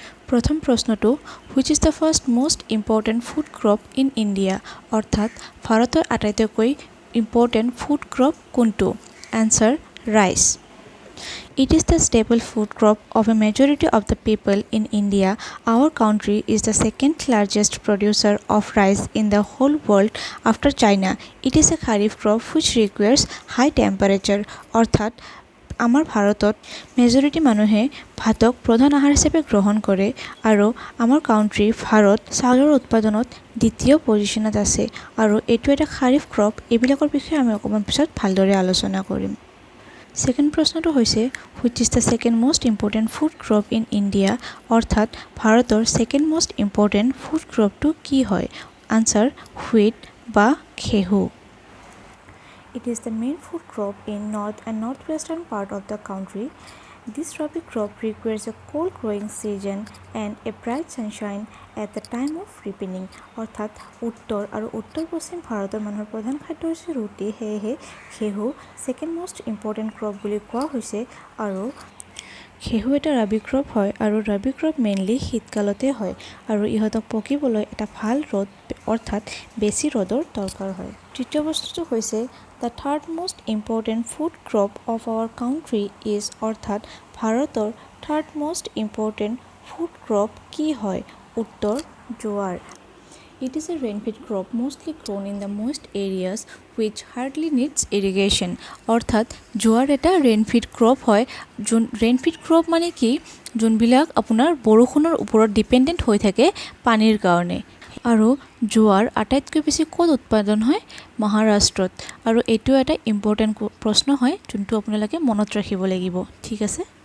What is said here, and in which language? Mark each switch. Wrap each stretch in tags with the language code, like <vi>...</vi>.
<as>প্ৰথম প্ৰশ্নটো,</as> <en>Which is the first most important food crop in India?</en> <as>অৰ্থাৎ ভাৰতৰ আটাইতকৈ ইম্পৰ্টেণ্ট ফুড ক্ৰপ কোনটো?</as> <en>Answer, rice. It is the staple food crop of a majority of the people in India. Our country is the second largest producer of rice in the whole world after China. It is a kharif crop which requires high temperature.</en> <as>অৰ্থাৎ আমাৰ ভাৰতত majority মানুহে ভাতক প্ৰধান আহাৰ হিচাপে গ্ৰহণ কৰে আৰু আমাৰ কাউণ্ট্ৰি ভাৰত চাউলৰ উৎপাদনত দ্বিতীয় পজিশ্যনত আছে আৰু এইটো এটা খাৰিফ ক্ৰপ। এইবিলাকৰ বিষয়ে আমি অকণমান পিছত ভালদৰে আলোচনা কৰিম। ছেকেণ্ড প্ৰশ্নটো হৈছে,</as> <en>Which is the second most important food crop in India?</en> <as>অৰ্থাৎ ভাৰতৰ ছেকেণ্ড মষ্ট ইম্পৰ্টেণ্ট ফুড ক্ৰপটো কি হয়?</as> <en>answer, wheat</en> <as>বা ঘেঁহু.</as> <en>It is the main food crop in north and northwestern part of the country. This rabi crop requires a cold growing season and a bright sunshine at the time of ripening.</en> <as>অৰ্থাৎ উত্তৰ আৰু উত্তৰ পশ্চিম ভাৰতৰ মানুহৰ প্ৰধান খাদ্য হৈছে ৰুটি, সেয়েহে ঘেঁহু ছেকেণ্ড মষ্ট ইম্পৰ্টেণ্ট ক্ৰপ বুলি কোৱা হৈছে। আৰু ঘেঁহু এটা ৰাবি ক্ৰপ হয় আৰু ৰাবি ক্ৰপ মেইনলি শীতকালতে হয় আৰু ইহঁতক পকিবলৈ এটা ভাল ৰ'দ অৰ্থাৎ বেছি ৰ'দৰ দৰকাৰ হয়। তৃতীয় বস্তুটো হৈছে,</as> <en>the third most important food crop of our country is,</en> <as>অৰ্থাৎ ভাৰতৰ third most important food crop কি হয়? উত্তৰ, জোৱাৰ.</as> <en>It is a rain-fed crop mostly grown in the moist areas which hardly needs irrigation.</en> <as>অৰ্থাৎ জোৱাৰ এটা ৰেইন-ফিড ক্ৰপ হয়। ৰেইন-ফিড ক্ৰপ মানে কি? যোনবিলাক আপোনাৰ বৰষুণৰ ওপৰত ডিপেণ্ডেণ্ট হৈ থাকে পানীৰ কাৰণে। আৰু জোৱাৰ আটাইতকৈ বেছি ক'ত উৎপাদন হয়? মহাৰাষ্ট্ৰত। আৰু এইটো এটা ইম্পৰ্টেণ্ট প্ৰশ্ন হয় যোনটো আপোনালোকে মনত ৰাখিব লাগিব, ঠিক আছে?</as>